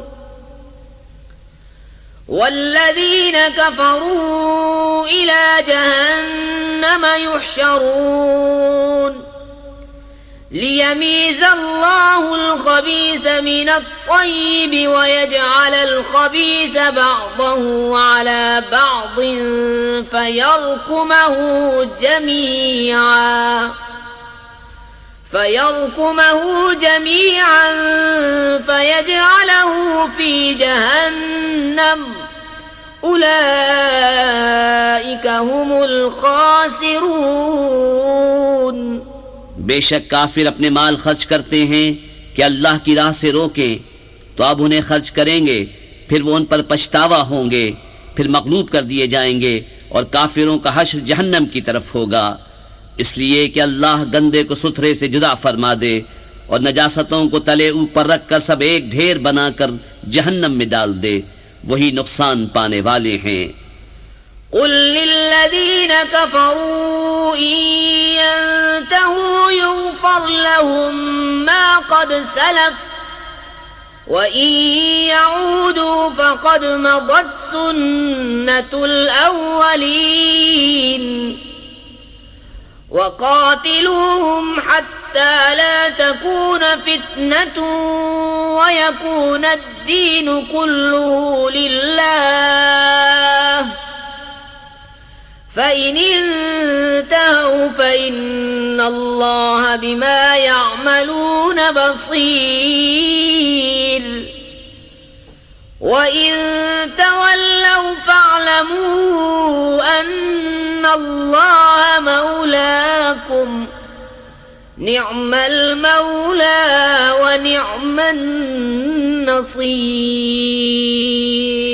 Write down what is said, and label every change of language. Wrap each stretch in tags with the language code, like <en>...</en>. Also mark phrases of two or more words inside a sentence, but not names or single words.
<ar>والذين كفروا إلى جهنم يحشرون ليميز الله الخبيث من الطيب ويجعل الخبيث بعضه على بعض فيركمه جميعا فيجعله في جهنم أولئك هم الخاسرون.</ar> <ur>بیشک کافر اپنے مال خرچ کرتے ہیں کہ اللہ کی راہ سے روکے، تو اب انہیں خرچ کریں گے، پھر وہ ان پر پچھتاوا ہوں گے، پھر مغلوب کر دیے جائیں گے اور کافروں کا حشر جہنم کی طرف ہوگا. اس لیے کہ اللہ گندے کو ستھرے سے جدا فرما دے اور نجاستوں کو تلے اوپر رکھ کر سب ایک ڈھیر بنا کر جہنم میں ڈال دے، وہی نقصان پانے والے ہیں.</ur> <ar>قل للذين كفروا إن ينتهوا يغفر لهم ما قد سلف وإن يعودوا فقد مضت سنة الأولين وقاتلوهم حتى لا تكون فتنة ويكون الدين كله لله فإن انتهوا فإن الله بما يعملون بصير وإن تولوا فاعلموا أن الله مولاكم نعم المولى ونعم النصير.</ar>